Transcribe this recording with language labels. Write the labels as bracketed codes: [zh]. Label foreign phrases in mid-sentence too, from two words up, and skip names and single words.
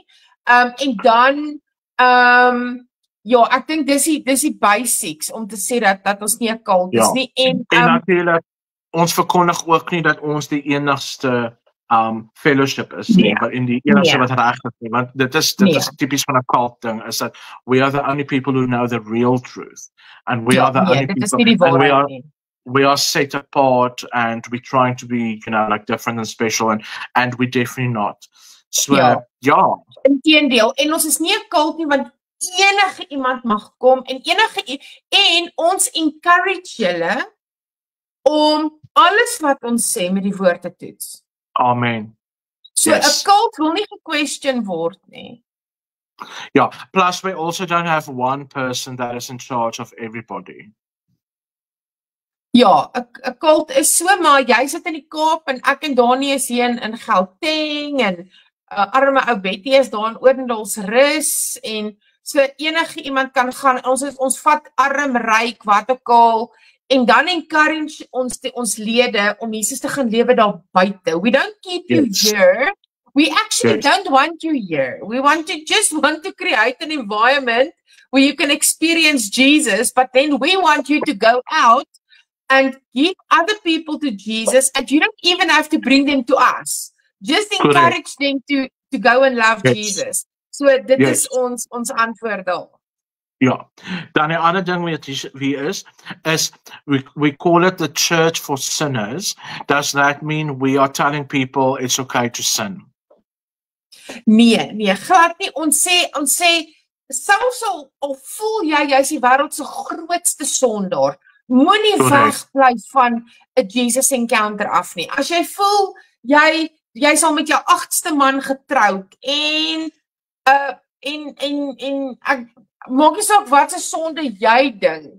[af] En dan, ja, ek dink dis die basics om te sê dat ons nie 'n cult is nie. En natuurlik, ons verkondig ook nie dat ons die enigste fellowship is nie, maar in die enigste wat reg is, want dit is tipies van 'n cult ding, [en] is that we are the only people who know the real truth, and we are the only people, and we are set apart, and we're trying to be, like different and special, and we're definitely not. So, [af] inteendeel, en ons is nie 'n cult nie, want enige iemand mag kom, en ons encourage julle om alles wat ons sê met die woord te toets. Amen. So 'n cult wil nie ge-question word nie. [en] Yeah, plus we also don't have one person that is in charge of everybody. [af] Ja, 'n cult is so, maar jy sit in die Kaap en ek en Dani is hier in Gauteng en arme ou Betty is daar in Orendalsrus en so enige iemand kan gaan, ons vat arm, ryk, wat ook al, en dan encourage ons lede om Jesus te gaan lewe daar buite. [en] We don't keep you here. We actually don't want you here. We just want to create an environment where you can experience Jesus, but then we want you to go out and give other people to Jesus, and you don't even have to bring them to us. Just encourage them to go and love Jesus. [af] So dit is ons antwoord daar. Ja, dan 'n ander ding wie is [en] we call it the church for sinners. Does that mean we are telling people it's okay to sin? [af] Nee, glad nie. Ons sê selfs al voel jy's die wêreld se grootste sondaar, moenie wegbly van 'n Jesus encounter af nie. As jy voel jy sal met jou 8ste man getroud en ek maak nie saak wat se sonde jy dink.